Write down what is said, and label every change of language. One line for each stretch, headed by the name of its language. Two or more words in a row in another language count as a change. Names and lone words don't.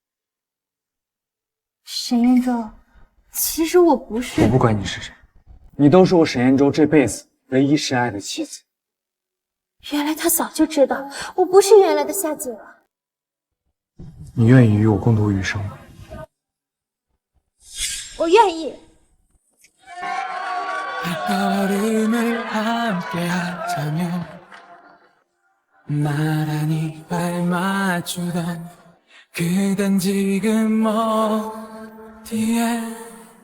Chinese: 沈彦舟，其实我不是。我不管你是谁，你都是我沈彦舟这辈子唯一深爱的妻子。原来他早就知道我不是原来的夏姐了。你愿意与我共度余生吗？我愿意。
Korean: 걸음을 함께 하자며 나란히 발맞추던 그댄 지금 어디에